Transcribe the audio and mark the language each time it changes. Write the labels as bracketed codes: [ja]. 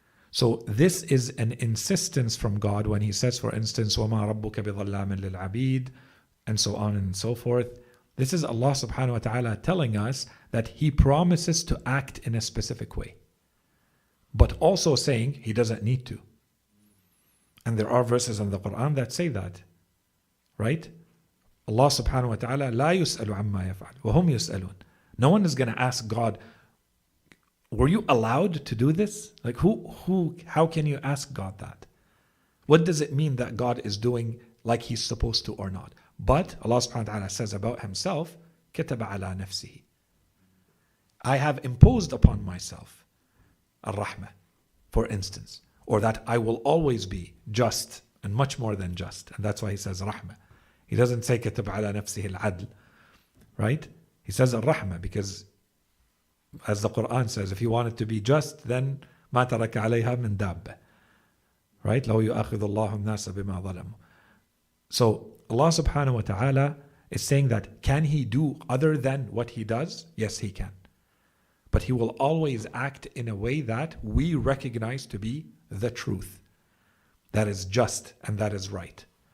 [en] So this is an insistence from God when He says, for instance, [ar] وَمَا رَبُّكَ بِظَلَّامٍ لِلْعَبِيدِ, [en] and so on and so forth. This is Allah subhanahu wa ta'ala telling us that He promises to act in a specific way, but also saying He doesn't need to. And there are verses in the Quran that say that, right? [ar] Allah subhanahu wa ta'ala لا يسأل عما يفعل وهم يسألون. [en] No one is going to ask God, were you allowed to do this? Like how can you ask God that? What does it mean that God is doing like He's supposed to or not? But Allah subhanahu wa ta'ala says about Himself, [ar] كتب على نفسه. [en] I have imposed upon myself Ar-Rahmah, for instance, or that I will always be just and much more than just. And that's why He says Rahmah. He doesn't say [ar] كتب على نفسه العدل, [en] right? He says Ar-Rahmah because, as the Quran says, if He wanted to be just, then [ar] ما ترك عليها من دابة, [en] right? [ar] لو يؤاخذ الله الناس بما ظلموا. [en] So Allah subhanahu wa ta'ala is saying that, can He do other than what He does? Yes, He can. But He will always act in a way that we recognize to be the truth, that is just and that is right.